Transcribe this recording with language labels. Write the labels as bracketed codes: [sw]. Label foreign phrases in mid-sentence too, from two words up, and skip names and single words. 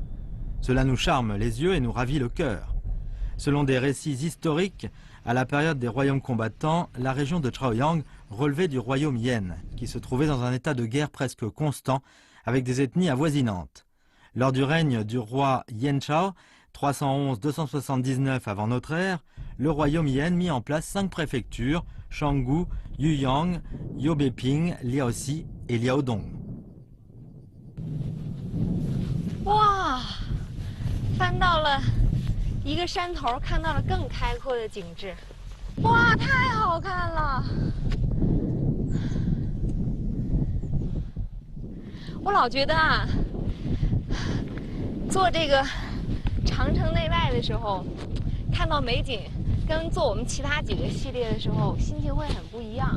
[fr] Cela nous charme les yeux et nous ravit le cœur. Selon des récits historiques, à la période des royaumes combattants, la région de Chaoyang relevait du royaume Yen, qui se trouvait dans un état de guerre presque constant, avec des ethnies avoisinantes. Lors du règne du roi Yen Chao, 311-279 avant notre ère, le royaume Yen mit en place 5 préfectures, Shanggu, Yuyang, Yobeping, Liaoxi et Liaodong. [zh] 哇，翻到了一个山头，看到了更开阔的景致。哇，太好看了！我老觉得啊，做这个长城内外的时候，看到美景，跟做我们其他几个系列的时候，心情会很不一样。